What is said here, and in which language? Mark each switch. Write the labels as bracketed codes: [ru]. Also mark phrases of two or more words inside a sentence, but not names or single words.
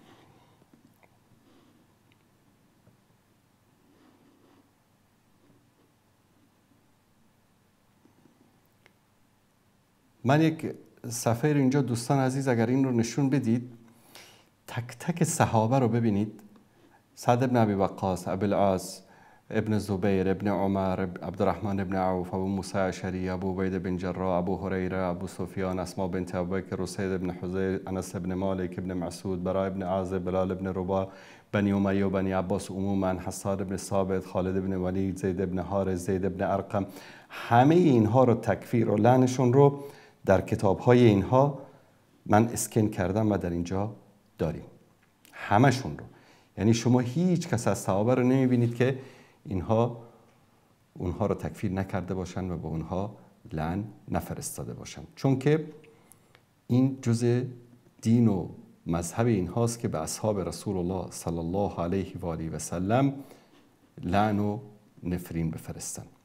[fa] من یک صفحه اینجا دوستان عزیز اگر این رو نشون بدید، تک تک صحابه رو ببینید. سعد ابن ابی وقاص، ابو العاص، ابن زبیر، ابن عمر، عبدالرحمن ابن عوف، ابو موسی اشعری، ابو عبیده بن جراح، ابو هریره، ابو سفیان، اسماء بنت ابوبکر، اسید ابن حذیر، انس ابن مالک ابن مسعود، براء ابن عازب، بلال ابن رباح، بنی امیه و بنی عباس عموما، حسان بن ثابت، خالد بن ولید، زید بن حارث، زید بن ارقم، همه اینها رو تکفیر و لعنشون رو در کتاب‌های اینها من اسکن کردم و در اینجا داریم، همشون رو. یعنی شما هیچ کس از صحابه رو نمیبینید که اونها رو تکفیر نکرده باشن و به اونها لعن نفرستاده باشن، چون که این جزء دین و مذهب اینهاست که به اصحاب رسول الله [ar] صلی الله علیه و آله و سلم [fa] لعن و نفرین بفرستن.